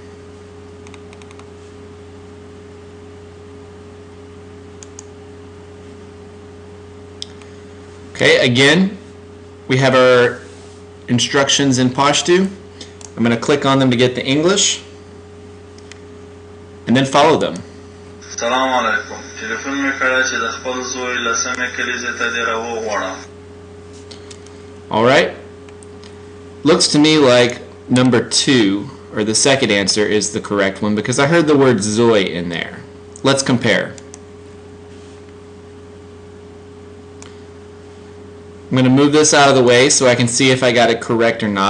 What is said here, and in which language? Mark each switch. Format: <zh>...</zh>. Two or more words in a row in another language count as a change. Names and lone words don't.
<en>Okay, again, we have our instructions in Pashto. I'm going to click on them to get the English and then follow them.</en> <ps>سلام علیکم. ټلیفون مې کړی چې د خپل زوی لسمې کلیزې ته دې راوغواړم.</ps> <en>All right. Looks to me like number 2, or the second answer, is the correct one because I heard the word Zoe in there. Let's compare. I'm going to move this out of the way so I can see if I got it correct or not.</en>